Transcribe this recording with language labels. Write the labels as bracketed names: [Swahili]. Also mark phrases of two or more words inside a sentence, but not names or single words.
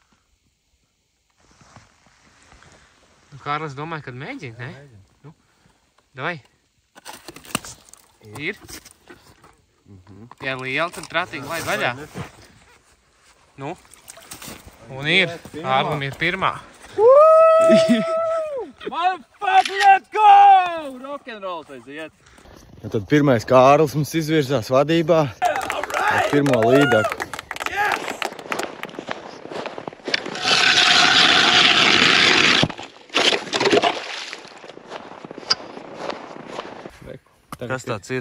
[Latvian] Kārlis domāja, kad mēģina, ne? Nu, davai. Ir? Ja liela, tad prātīgi laid vaļā. Nu? Un ir. Ārlim ir pirmā. [English] Motherfucker, let's go! [Latvian] Rock'n'roll tas iet. Ja tad pirmais Kārlis mums izvirzās vadībā ar pirmo līdaku. Kas tāds ir?